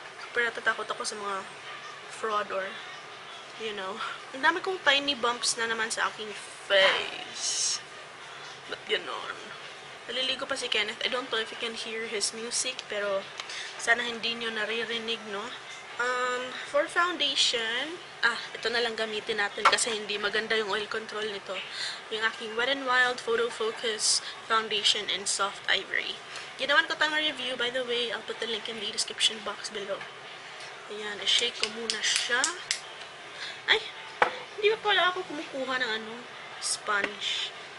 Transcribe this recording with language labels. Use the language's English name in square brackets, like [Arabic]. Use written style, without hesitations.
[Filipino] Pero natatakot ako sa mga fraud or, [English] you know. [Filipino] Ang dami kong tiny bumps na naman sa aking face. Ba't ganun? Naliligo pa si Kenneth. [English] I don't know if you can hear his music. [Filipino] Pero sana hindi nyo naririnig, no? For foundation, ito na lang gamitin natin kasi hindi maganda yung oil control nito. Yung aking Wet n Wild Photo Focus Foundation in Soft Ivory. Ginawan ko tayong review, [English] by the way. I'll put the link in the description box below. [Filipino] Ayan, i-shake ko muna siya. Ay, hindi pa pala ako kumukuha ng sponge.